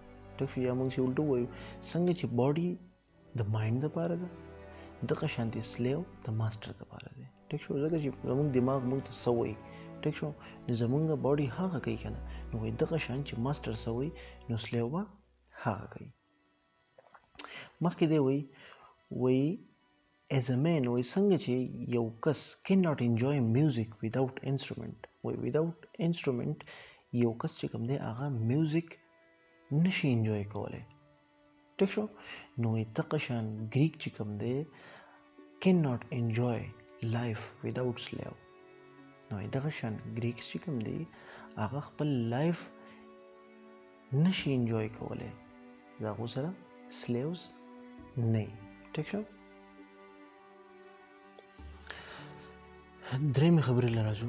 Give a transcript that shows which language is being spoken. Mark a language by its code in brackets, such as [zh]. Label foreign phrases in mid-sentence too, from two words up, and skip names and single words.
[ps] ټیک شو، یا موږ چې الټو وایو څنګه چې باډي د مایند دپاره ده دغه شانتې سلیو د ماسټر دپاره دی. ټیک شو، ځکه چې زموږ دماغ موږ ته څه وایي، ټیک شو، نو زموږ باډي هغه کوي که نه، نو وایي دغه شان چې ماسټر څه وایي نو سلیو به هغه کوي. مخکې دی وایي [en] as a man، [ps] وایي څنګه چې یو کس [en] cannot enjoy music without instrument، [ps] وایي [en] without instrument [ps] یو کس چې کوم دی هغه میوزیک نشي انجوای کولی. ټیک شو، نو وایي دغه شان ګریک چې کوم دی [en] cannot enjoy life without slave، [ps] نو وایي دغه شان ګریکس چې کوم دی هغه خپل لایف نشي انجوای کولی د هغو سره سلیوز نه وي. ټیک شو، درېیمې خبرې له راځو.